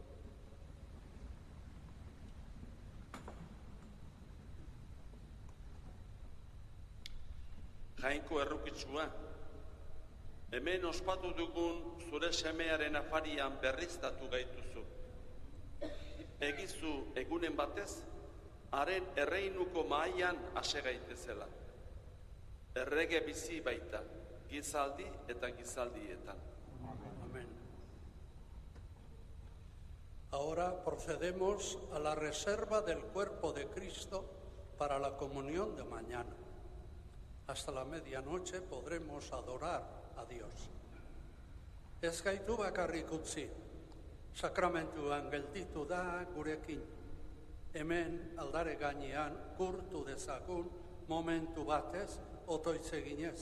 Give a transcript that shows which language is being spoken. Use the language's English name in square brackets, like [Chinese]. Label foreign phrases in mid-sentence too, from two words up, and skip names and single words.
[Basque] Jainko errukitsua, hemen ospatu dugun zure semearen afarian berriztatu gaituzu. Egizu egunen batez, haren erreinuko mahaian ase gaitezela. Errege bizi baita, gizaldi eta gizaldietan. [Spanish] Amén. Ahora procedemos a la reserva del cuerpo de Cristo para la comunión de mañana. Hasta la medianoche podremos adorar a Dios. [Basque] Ez gaitu bakarrik utzi, sakramentuan gelditu da gurekin. Hemen aldare gainean gurtu dezagun momentu batez otoitz eginez.